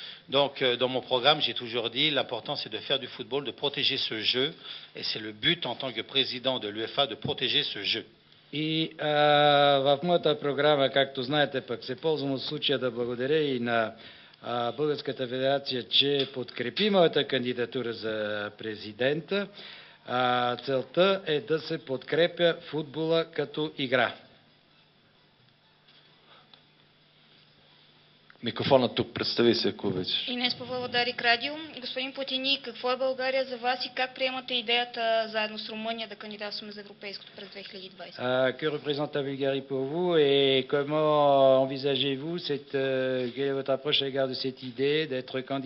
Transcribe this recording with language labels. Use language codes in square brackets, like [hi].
[fr] Donc, dans mon programme, j'ai toujours dit l'important, c'est de faire du football, de protéger ce jeu, et c'est le but en tant que président de l'UEFA de protéger ce jeu. [bg] И в моята програма, както знаете, пък се ползвам от случая да благодаря и на Българската федерация, че подкрепи моята кандидатура за президента. Целта е да се подкрепя футбола като игра. Микрофонът тук, представи се, ако обичаш. Инес Павлова, Дарик Радио. Господин Платини, какво е България за вас и как приемате идеята заедно с Румъния да кандидатстваме за европейското през 2020? [fr] Que représente la Bulgarie pour vous et comment envisagez-vous quelle est votre approche à l'égard de cette idée d'être candidat